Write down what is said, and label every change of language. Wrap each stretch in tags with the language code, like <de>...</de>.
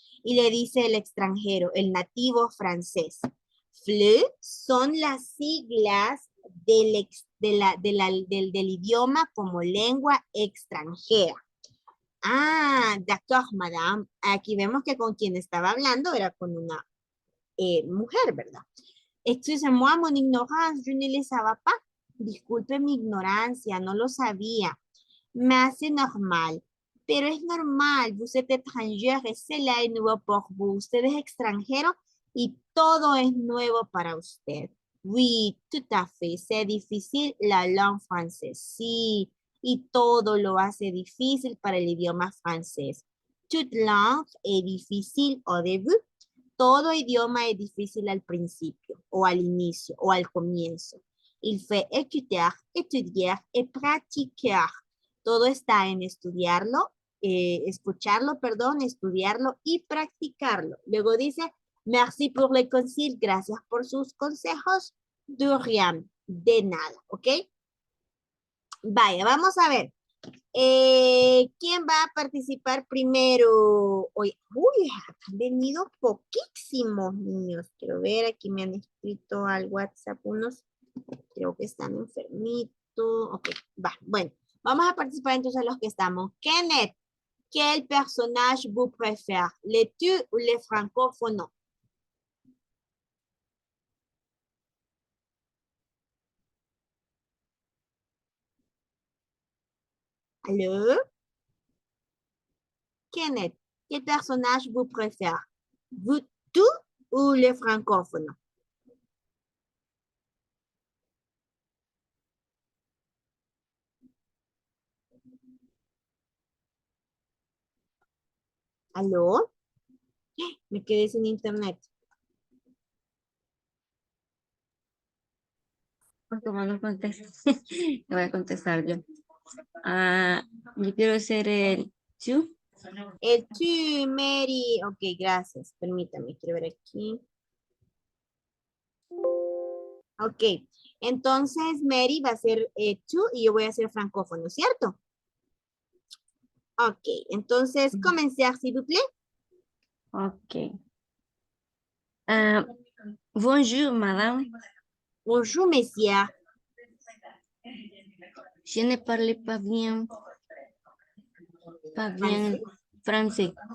<es>Y le dice el extranjero, el nativo francés. FLE son las siglas del idioma como lengua extranjera.</es> <fr>Ah, d'accord, madame.</fr> <es>Aquí vemos que con quien estaba hablando era con una mujer, ¿verdad?</es> <fr>Excusez-moi, mon ignorance, je ne le savais pas.</fr> <es>Disculpe mi ignorancia, no lo sabía.</es> <fr>Mais c'est normal.</fr> <es>Pero es normal,</es> <fr>vous êtes étrangère et cela est nouveau pour vous.</fr> <es>Usted es extranjero y todo es nuevo para usted.</es> <fr>Oui, tout à fait. C'est difficile la langue française.</fr> <es>Sí, y todo lo hace difícil para el idioma francés.</es> <fr>Toute langue est difficile au début.</fr> <es>Todo idioma es difícil al principio, o al inicio, o al comienzo.</es> <fr>Il faut écouter, étudier et pratiquer.</fr> <es>Todo está en estudiarlo, escucharlo, perdón, estudiarlo y practicarlo. Luego dice,</es> <fr>merci pour les conseils,</fr> <es>gracias por sus consejos.</es> <fr>De rien,</fr> <es>de nada, ¿ok? Vaya, vamos a ver. ¿Quién va a participar primero hoy? Uy, han venido poquísimos niños. Quiero ver, aquí me han escrito al WhatsApp unos. Creo que están enfermitos. Ok, va, bueno. Vamos a participar entonces los que estamos.</es> <fr>Kenneth, quel personnage vous préférez? Les tu ou les francophones? Allô? Kenneth, quel personnage vous préférez? Vous, tu ou les francophones?</fr> <es>¿Aló? Me quedé sin internet. Pues como no contesta, le voy a contestar yo. Yo quiero hacer el tu. El tu, Mary. Ok, gracias. Permítame, quiero ver aquí. Ok, entonces Mary va a ser tú y yo voy a ser francófono, ¿cierto?</es> <fr>Ok,</fr> <es>entonces</es> <fr>comencez, s'il vous plaît. Ok. Bonjour, madame. Bonjour, messieurs. Je ne parle pas bien français.</fr>